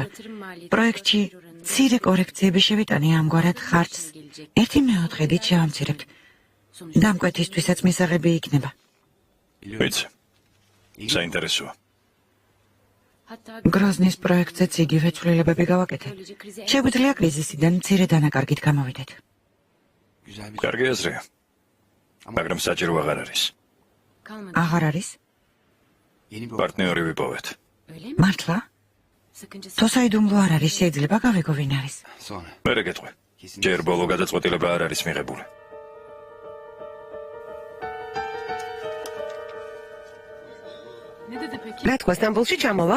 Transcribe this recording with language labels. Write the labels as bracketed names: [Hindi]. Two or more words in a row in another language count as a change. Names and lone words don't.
[Georgian] პროექტში მცირე კორექციები შევიტანე ამგვარად ხარჯს 1/4-ით შევამცირებთ. დამკვეთისთვისაც მისაღები იქნება. ვიცი. საინტერესოა. გროზნის პროექტზეც იგივე ცვლილებები გავაკეთე. შეგვიძლია კრიზისიდან მცირე დანაკარგით გამოვიდეთ. [Turkish] Güzel bir [Georgian] კარგი აზრია. მაგრამ საჭირო აღარ არის. აღარ არის? [Turkish] yeni bir [Georgian] პარტნიორი ვიპოვეთ. მართლა? თუ საიდუმლო არ არის, შეიძლება გავიგო ვინ არის. [Turkish] sonra. [Georgian] მერე გეტყვი. ჯერ ბოლო გადაწყვეტილება არ არის მიღებული. რა თქვა სტამბოლში ჩამოვა?